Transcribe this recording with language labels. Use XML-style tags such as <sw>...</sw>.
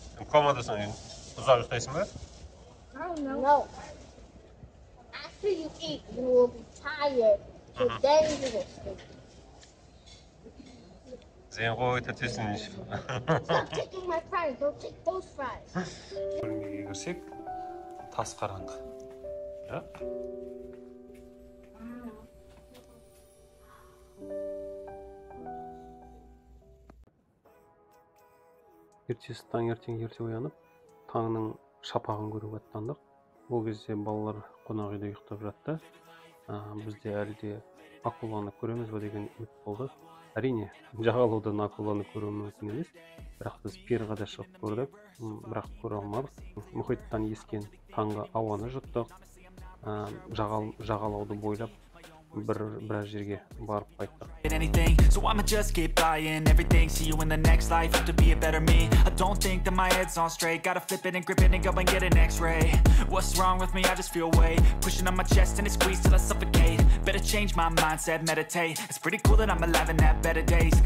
<kk>Комадасың, ұзақ ұстайсың ба?</kk> <en>No. After you eat, you will be tired. So then you will sleep.</en> <kk>Zayn ғой тәтесін.</kk> <en>Stop taking my fries. Don't take those fries.</en> <kk>Бөлмеге кірсек, тас қараңғы. Ертесі таңертең ерте оянып, таңның шапағын көруге аттандық. Ол кезде балалар қонақ үйде ұйықтап жатты. Бізде әлі де акуланы көреміз бе деген үміт болды. Әрине, жағалаудан акуланы көру мүмкін емес. Бірақ біз пирға да шығып көрдік, бірақ көре алмадық. Мұхиттан ескен таңғы ауаны жұттық. Жағалауды бойлап біраз жерге барып қайттық.</kk> <en>Anything, so I'ma just keep buying everything. See you in the next life, have to be a better me. I don't think that my head's on straight. Gotta flip it and grip it and go and get an x-ray. What's wrong with me? I just feel weight pushing on my chest and it squeezes till I suffocate. Better change my mindset, meditate. It's pretty cool that I'm alive and have better days.</en>